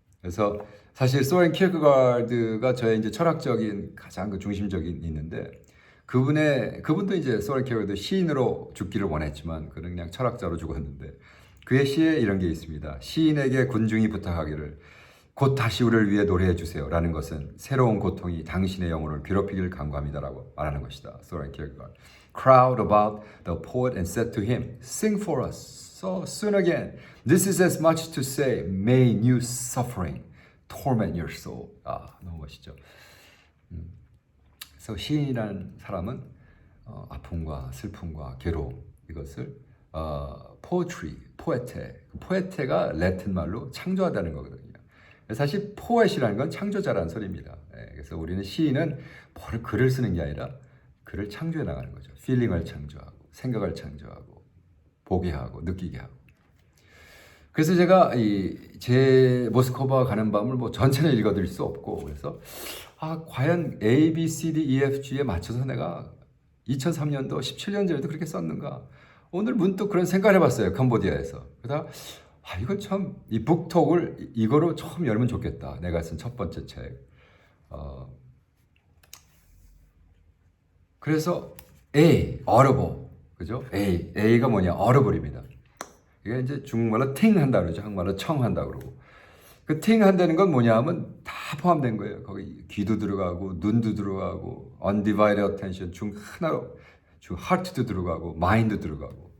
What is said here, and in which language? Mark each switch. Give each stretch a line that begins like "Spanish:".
Korean: 그래서 사실 소렌 키르케가르드가 저의 이제 철학적인 가장 그 중심적인 있는데 그분도 이제 소렌 키르케가르드 시인으로 죽기를 원했지만 그는 그냥 철학자로 죽었는데 그의 시에 이런 게 있습니다. 시인에게 군중이 부탁하기를 곧 다시 우리를 위해 노래해 주세요 라는 것은 새로운 고통이 당신의 영혼을 괴롭히기를 간구합니다라고 말하는 것이다. 소렌 키르케가르드.
English: Crowd about the poet and said to him, Sing for us so soon again. This is as much to say, may new suffering torment your soul.
Korean: 너무 멋있죠. 그래서 시인이라는 사람은 아픔과 슬픔과 괴로움 이것을 poetry, 포에테가 라틴 말로 창조하다는 거거든요. 사실 포엣이라는 건 창조자라는 소리입니다. 그래서 우리는 시인은 글을 쓰는 게 아니라 글을 창조해 나가는 거죠. 필링을 창조하고 생각을 창조하고 보게 하고 느끼게 하고. 그래서 제가 제 모스크바 가는 밤을 뭐 전체는 읽어드릴 수 없고 그래서 과연 A, B, C, D, E, F, G에 맞춰서 내가 2003년도 17년 전에도 그렇게 썼는가. 오늘 문득 그런 생각을 해봤어요. 캄보디아에서. 그러다 이건 참 이 북톡을 이거로 처음 열면 좋겠다. 내가 쓴 첫 번째 책. 그래서 A, audible. 그죠? A가 뭐냐? audible입니다. 이게 이제 중국말로 팅 한다 그러죠. 한국말로 청 한다 그러고. 그 팅 한다는 건 뭐냐 하면 다 포함된 거예요. 거기 귀도 들어가고 눈도 들어가고
English: undivided attention
Korean: 중 하나로 heart도 들어가고 mind도 들어가고.